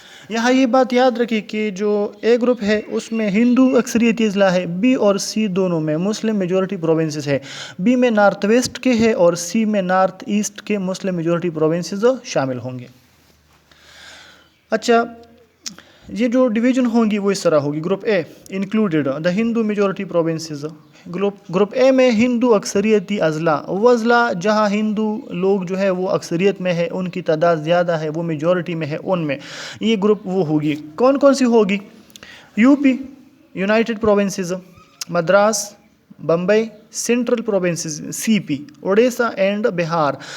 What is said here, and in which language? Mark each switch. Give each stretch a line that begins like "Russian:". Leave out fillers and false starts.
Urdu: یہاں یہ بات یاد رکھیں کہ جو A گروپ ہے اس میں ہندو اکثریتی اضلاع ہے, B اور C دونوں میں مسلم میجورٹی پروونسز ہے, B میں نارتھ ویسٹ کے ہے اور C میں نارتھ ایسٹ کے مسلم میجورٹی پروونسز شامل ہوں گے. اچھا, یہ جو ڈویژن ہوں گی وہ اس طرح ہوگی.
English: Group A included the Hindu majority provinces.
Urdu: Group A میں ہندو اکثریتی اضلاع, وہ اضلاع جہاں ہندو لوگ جو ہے وہ اکثریت میں ہے, ان کی تعداد زیادہ ہے, وہ میجورٹی میں ہے, ان میں یہ گروپ وہ ہوگی. کون کون سی ہوگی؟ UP United provinces, Madras, Bombay, central provinces CP, Orissa and Bihar.